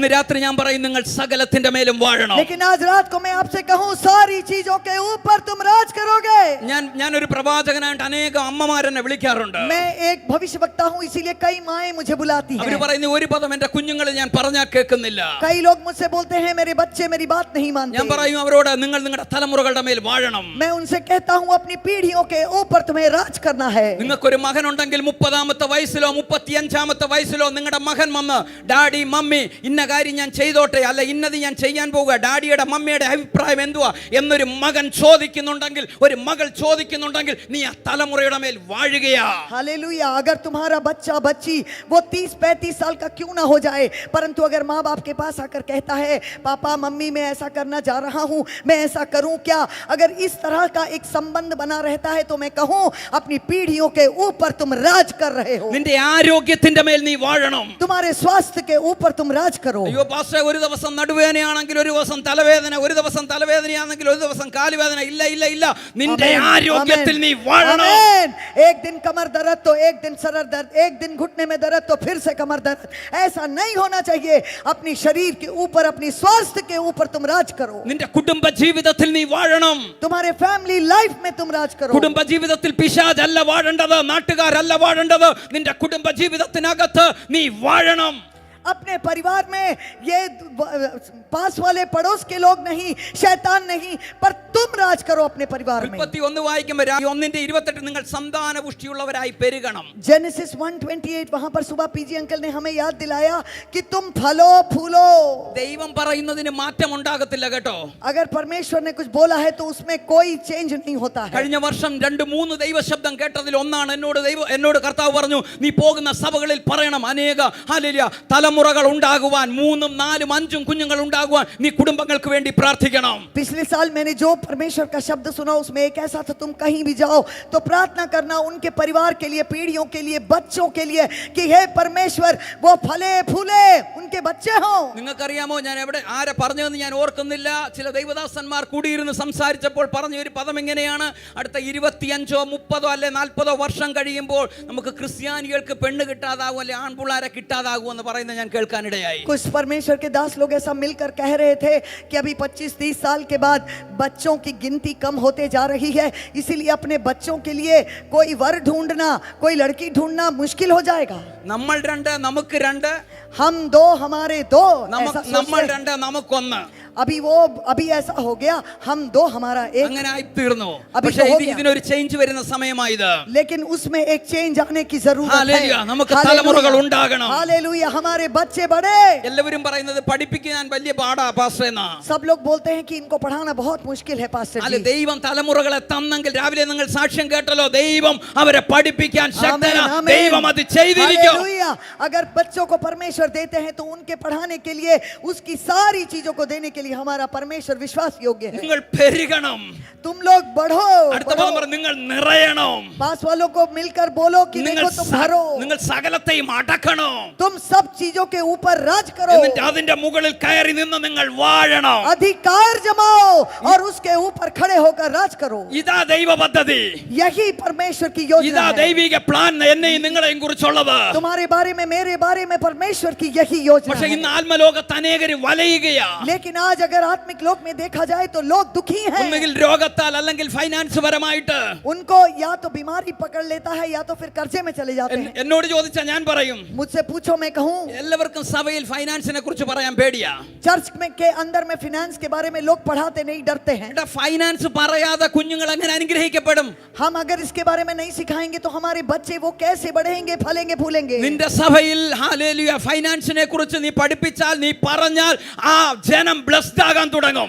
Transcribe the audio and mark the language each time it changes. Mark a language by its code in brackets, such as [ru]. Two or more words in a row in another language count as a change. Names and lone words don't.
[ml] ഇന്ന് രാത്രി ഞാൻ പറയും നിങ്ങൾ സകലത്തിന്റെ മേലും വാഴണം. [hi] लेकिन आज रात को मैं आपसे कहूं, सारी चीजों के ऊपर तुम राज करोगे. [ml] ഞാനൊരു പ്രവാചകനായിട്ട് അനേകം അമ്മമാരെന്നെ വിളിക്കാറുണ്ട്. [hi] मैं एक भविष्यवक्ता हूं, इसीलिए कई माएं मुझे बुलाती [ml] അവർ [hi] हैं. [ml] പറയുന്ന ഒരു പദം എന്റെ കുഞ്ഞുങ്ങൾ ഞാൻ പറഞ്ഞാൽ കേൾക്കുന്നില്ല. [hi] कई लोग मुझसे बोलते हैं मेरे बच्चे मेरी बात नहीं मानते. [ml] ഞാൻ പറയും അവരോട് നിങ്ങൾ നിങ്ങളുടെ തലമുറകളുടെ മേൽ വാഴണം. [hi] मैं उनसे कहता हूं अपनी पीढ़ियों के ऊपर तुम्हें राज करना है. [ml] നിങ്ങൾക്കൊരു മകൻ ഉണ്ടെങ്കിൽ 30ാമത്തെ വയസ്സിലോ 35ാമത്തെ വയസ്സിലോ നിങ്ങളുടെ മകൻ വന്ന് ഡാഡി മമ്മി ഇന്ന കാര്യം ഞാൻ ചെയ്തോട്ടെ, അല്ല ഇന്നത് ഞാൻ ചെയ്യാൻ പോവുക, ഡാഡിയുടെ മമ്മിയുടെ അഭിപ്രായം എന്തുവാ എന്നൊരു മകൻ ചോദിക്കുന്നുണ്ടെങ്കിൽ, ഒരു മകൾ ചോദിക്കുന്നുണ്ടെങ്കിൽ നീ ആ തലമുറയുടെ മേൽ വാഴുകയാ. [hi] हालेलुया. अगर तुम्हारा बच्चा बच्ची वो 30-35 साल का क्यों ना हो जाए, परंतु अगर माँ बाप के पास आकर कहता है, पापा मम्मी मैं ऐसा करना जा रहा हूँ, मैं ऐसा करूँ क्या, अगर इस तरह का एक संबंध बना रहता है तो मैं कहूँ अपनी पीढ़ियों के ऊपर तुम राज कर रहे हो. [ml] നിന്റെ ആരോഗ്യത്തിന്റെ മേൽ നീ വാഴണം. [hi] तुम्हारे स्वास्थ्य के ऊपर तुम राज करो. [ml] അയ്യോ പാസ്റ്റർ, ഒരു ദിവസം നടുവേദനയാണെങ്കിൽ ഒരു ദിവസം തലവേദന, ഒരു ദിവസം തലവേദനയാണെങ്കിൽ ഒരു ദിവസം കാലുവേദന. ഇല്ല ഇല്ല ഇല്ല, നിന്റെ ആരോഗ്യത്തിൽ നീ വാഴണം. [hi] आमीन. एक दिन कमर दर्द तो एक दिन सर दर्द, एक दिन घुटने में दर्द तो फिर से कमर दर्द. ऐसा नहीं होना चाहिए. अपनी शरीर के ऊपर, अपनी स्वास्थ्य के ऊपर तुम राज करो. [ml] നിന്റെ കുടുംബ ജീവിതത്തിൽ നീ വാഴണം. [hi] तुम्हारे [en] family life [hi] में तुम राज करो. [ml] കുടുംബ ജീവിതത്തിൽ പിശാചല്ല വാഴേണ്ടത്, നാട്ടുകാരല്ല വാഴേണ്ടത്. നിന്റെ കുടുംബ ജീവിതത്തിനകത്ത് നീ വാഴണം. [hi] अपने परिवार में ये पास वाले पड़ोस के लोग नहीं, शैतान नहीं, पर तुम राज करो अपने परिवार में. [ml] 31 വായിക്കുമ്പോൾ 1:28 നിങ്ങൾ സന്താന പുഷ്ടിയുള്ളവരായി പെരുകണം. [hi] जेनेसिस 1:28 वहां पर सुबह पीजी अंकल ने हमें याद दिलाया कि तुम फलो फूलो. [ml] ദൈവം പറയുന്നതിന് മാറ്റം ഉണ്ടാകത്തില്ല കേട്ടോ. [hi] अगर परमेश्वर ने कुछ बोला है तो उसमें कोई चेंज नहीं होता है. [ml] കഴിഞ്ഞ വർഷം 2-3 ദൈവശബ്ദം കേട്ടതിൽ ഒന്നാണ് എന്നോട് കർത്താവ് പറഞ്ഞു, നീ പോകുന്ന സഭകളിൽ പറയണം അനേക ഹല്ലേലൂയ തലമുറകൾ ഉണ്ടാകുവാൻ, 3, 4, 5 കുഞ്ഞുങ്ങൾ ഉണ്ടാകുവാൻ നീ കുടുംബങ്ങൾക്ക് വേണ്ടി പ്രാർത്ഥിക്കണം. [hi] पिछले साल मैंने जो परमेश्वर का शब्द सुना उसमें एक ऐसा था, तुम कहीं भी जाओ तो प्रार्थना करना उनके परिवार के लिए, पीढ़ियों के लिए, बच्चों के लिए कि हे परमेश्वर वो फले फूले, उनके बच्चे हों। [ml] നിങ്ങൾക്കറിയാമോ ഞാൻ എവിടെ ആരെ പറഞ്ഞതെന്ന് ഞാൻ ഓർക്കുന്നില്ല. ചില ദൈവദാസന്മാർ കൂടിയിരുന്ന് സംസാരിച്ചപ്പോൾ പറഞ്ഞ ഒരു പദം ഇങ്ങനെയാണ്: അടുത്ത 25 30 അല്ലെ 40 വർഷം കഴിയുമ്പോൾ നമുക്ക് ക്രിസ്ത്യാനികൾക്ക് പെണ്ണ് കിട്ടാതാകും, അല്ലെ ആൺപിള്ളാരെ കിട്ടാതാകും എന്ന് പറയുന്നത് ഞാൻ കേൾക്കാനിടയായി. [hi] कुछ परमेश्वर के दास लोग ऐसा मिलकर कह रहे थे कि अभी 25-30 साल के बाद बच्चों की गिनती कम होते जा रही है, इसीलिए अपने बच्चों के लिए कोई वर ढूंढना, कोई लड़की ढूंढना मुश्किल हो जाएगा. [ml] നമ്മൾ രണ്ട് നമുക്ക് രണ്ട്, [hi] हम दो हमारे दो, ऐसा [ml] നമ്മൾ [hi] सोचते हैं. [ml] രണ്ട് നമുക്കൊന്ന്, [hi] अभी ऐसा हो गया, हम दो हमारा एक. [ml] അങ്ങനെ ആയി തീർന്നു. അബി പക്ഷേ [hi] तो हो गया. [ml] ഇതിനൊരു ചേഞ്ച് വരുന്ന സമയമായത്. [hi] लेकिन उसमें एक चेंज आने की जरूरत है. हालेलुया, [ml] നമുക്ക് തലമുറകൾ ഉണ്ടാകണം. [hi] हालेलुया, हमारे बच्चे बड़े. [ml] എല്ലാവരും പറയുന്നത് പഠിപ്പിക്കാൻ വലിയ പാടാ പാസ്റ്റർ എന്നാ. [hi] सब लोग बोलते हैं कि इनको पढ़ाना बहुत मुश्किल है पास्टर [ml] അല്ല, [hi] जी. [ml] ദൈവം തലമുറകളെ തന്നെങ്കിൽ രാവിലെ നിങ്ങൾ സാക്ഷ്യം കേട്ടല്ലോ, ദൈവം അവരെ പഠിപ്പിക്കാൻ ശക്തനാ. [hi] आमीन, आमीन. [ml] ദൈവം അത് ചെയ്തിരിക്കും. [hi] हालेलुया, अगर बच्चों को परमेश्वर देते हैं तो उनके पढ़ाने के लिए, उसकी सारी चीजों को देने के लिए हमारा परमेश्वर विश्वास योग्य है. [ml] നിങ്ങൾ പെരുകണം. [hi] तुम लोग बढ़ो, [ml] അടുത്ത പദം പറ, നിങ്ങൾ നിറയണം. [hi] पास वालों को मिलकर बोलो कि [ml] നിങ്ങൾ [hi] देखो तुम भरो, [ml] നിങ്ങൾ സകലത്തെയും അടക്കണം. [hi] तुम सब चीजों के ऊपर राज करो, [ml] എന്നിട്ട് അതിന്റെ മുകളിൽ കയറി നിന്ന് നിങ്ങൾ വാഴണം. [hi] अधिकार जमाओ और उसके ऊपर खड़े होकर राज करो. [ml] ഇതാ ദൈവ പദ്ധതി, [hi] यही परमेश्वर की [ml] ഇതാ [hi] योजना है. [ml] ദൈവിക പ്ലാൻ എന്നെയും നിങ്ങളെയും കുറിച്ചുള്ളത്. [hi] तुम्हारे बारे में, मेरे बारे में परमेश्वर की यही योजना [ml] പക്ഷെ [hi] है. [ml] ഇന്ന് ആത്മലോകത്ത് അനേകർ വലയുകയാ. [hi] लेकिन आज अगर आत्मिक लोक में देखा जाए तो लोग दुखी हैं. [ml] ഒന്നുകിൽ രോഗത്താൽ അല്ലെങ്കിൽ ഫൈനാൻസ് പരമായിട്ട്. [hi] उनको या तो बीमारी पकड़ लेता है या तो फिर कर्जे में चले जाते हैं. [ml] എന്നോട് ചോദിച്ചാൽ ഞാൻ പറയും, [hi] मुझसे पूछो, मैं कहूँ [ml] എല്ലാവർക്കും സഭയിൽ ഫൈനാൻസിനെ കുറിച്ച് പറയാൻ പേടിയാ. [hi] चर्च में के अंदर में फिनेंस के बारे में लोग पढ़ाते नहीं, डरते हैं. [ml] എടാ, ഫൈനാൻസ് പറയാതെ കുഞ്ഞുങ്ങൾ എങ്ങനെ അനുഗ്രഹിക്കപ്പെടും? [hi] हम अगर इसके बारे में नहीं सिखाएंगे तो हमारे बच्चे वो कैसे बढ़ेंगे, फलेंगे, फूलेंगे. [ml] നിന്റെ സഭയിൽ ഹല്ലേലൂയ ഫൈനാൻസിനെ കുറിച്ച് നീ പഠിപ്പിച്ചാൽ, നീ പറഞ്ഞാൽ ആ ജനം ബ്ലെസ്ഡ് ആകാൻ തുടങ്ങും.